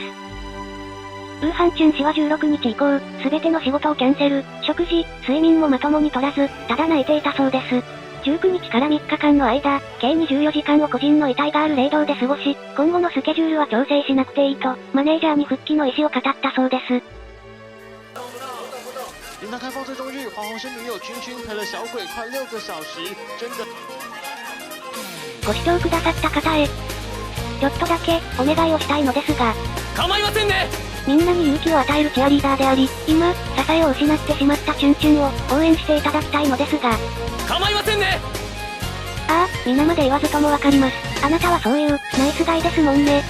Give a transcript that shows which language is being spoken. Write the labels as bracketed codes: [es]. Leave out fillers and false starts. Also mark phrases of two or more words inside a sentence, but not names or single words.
[ja] ウーハンチュン氏は16日以降、すべての仕事をキャンセル、食事、睡眠もまともに取らず、ただ泣いていたそうです。19日から3日間の間、計24時間を個人の遺体がある霊堂で過ごし、今後のスケジュールは調整しなくていいと、マネージャーに復帰の意思を語ったそうです。 [zh] 元旦开放最终日，黄鸿升女友君君陪了小鬼快6个小时，真的。 [ja] ご視聴くださった方へ、ちょっとだけ、お願いをしたいのですが、構いませんね。みんなに勇気を与えるチアリーダーであり、今、支えを失ってしまったチュンチュンを、応援していただきたいのですが、構いませんね。ああ、皆まで言わずともわかります。あなたはそういう、ナイスガイですもんね。